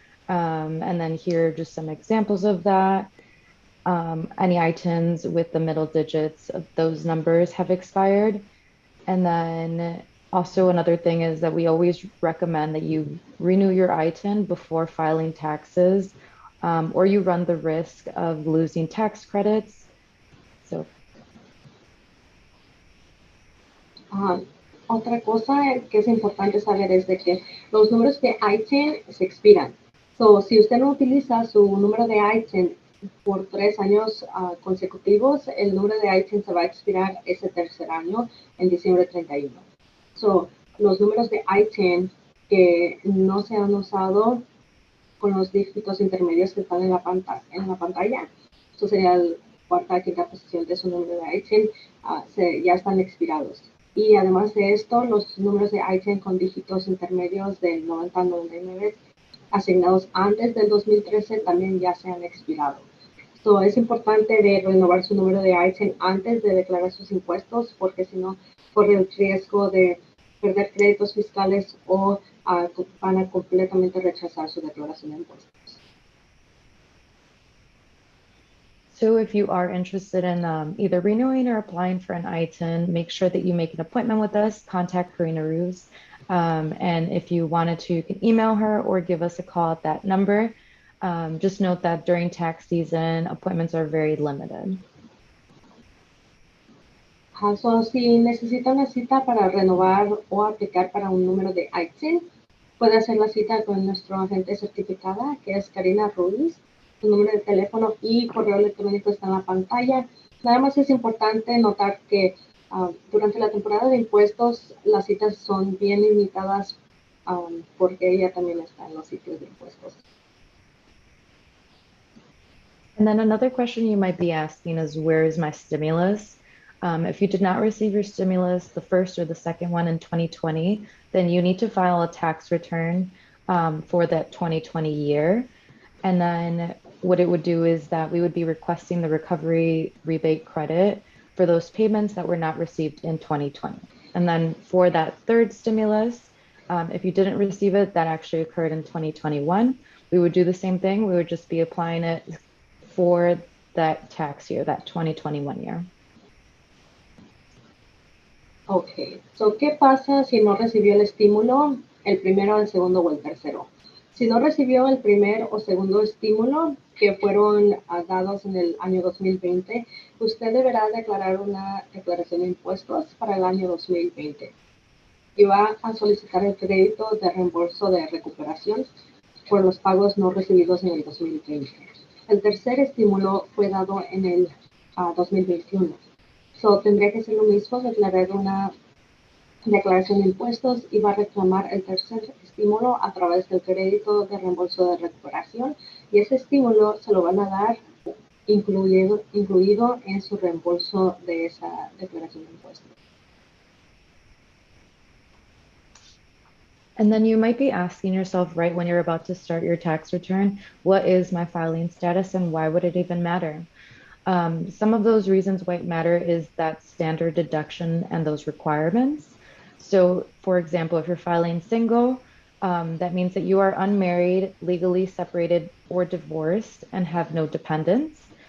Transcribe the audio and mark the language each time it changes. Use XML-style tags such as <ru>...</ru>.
<en>And then here are just some examples of that. Any ITINs with the middle digits of those numbers have expired. And then also another thing is that we always recommend that you renew your ITIN before filing taxes, or you run the risk of losing tax credits. So.</en> <es>Otra cosa que es importante saber es de que los números de ITIN se expiran. Si usted no utiliza su número de ITIN por 3 años consecutivos, el número de ITIN se va a expirar ese 3er año en diciembre 31. Los números de ITIN que no se han usado con los dígitos intermedios que están en la pantalla. Esto sería la cuarta, quinta posición de su número de ITIN, ya están expirados. Y además de esto, los números de ITIN con dígitos intermedios del 90 al 99 asignados antes del 2013 también ya se han expirado. So, es importante de renovar su número de ITIN antes de declarar sus impuestos, porque si no, corre el riesgo de perder créditos fiscales o van a completamente rechazar su declaración de impuestos.</es> <en>So if you are interested in either renewing or applying for an ITIN, make sure that you make an appointment with us, contact Karina Ruse. And if you wanted to, you can email her or give us a call at that number. Just note that during tax season, appointments are very limited.</en> <es>So, si necesita una cita para renovar o aplicar para un número de ITIN, puede hacer la cita con nuestro agente certificada, que es Karina Ruiz. Su número de teléfono y correo electrónico está en la pantalla. Nada más es importante notar que durante la temporada de impuestos las citas son bien limitadas porque ella también está en los sitios de impuestos.</es> <en>And then another question you might be asking is, where is my stimulus? If you did not receive your stimulus, the first or the second one in 2020, then you need to file a tax return for that 2020 year. And then what it would do is that we would be requesting the recovery rebate credit for those payments that were not received in 2020. And then for that third stimulus, if you didn't receive it, that actually occurred in 2021, we would do the same thing. We would just be applying it for that tax year, that 2021 year.</en> <es>Ok, so, ¿qué pasa si no recibió el estímulo, el primero, el segundo o el tercero? Si no recibió el primer o segundo estímulo que fueron dados en el año 2020, usted deberá declarar una declaración de impuestos para el año 2020 y va a solicitar el crédito de reembolso de recuperación por los pagos no recibidos en el 2020. El tercer estímulo fue dado en el 2021. So, tendría que ser lo mismo, declarar una declaración de impuestos y va a reclamar el tercer estímulo a través del crédito de reembolso de recuperación, y ese estímulo se lo van a dar incluido en su reembolso de esa declaración de impuestos.</es> <en>And then you might be asking yourself, right when you're about to start your tax return, what is my filing status and why would it even matter? Some of those reasons why it matter is that standard deduction and those requirements. So for example, if you're filing single, that means that you are unmarried, legally separated or divorced and have no dependents.</en>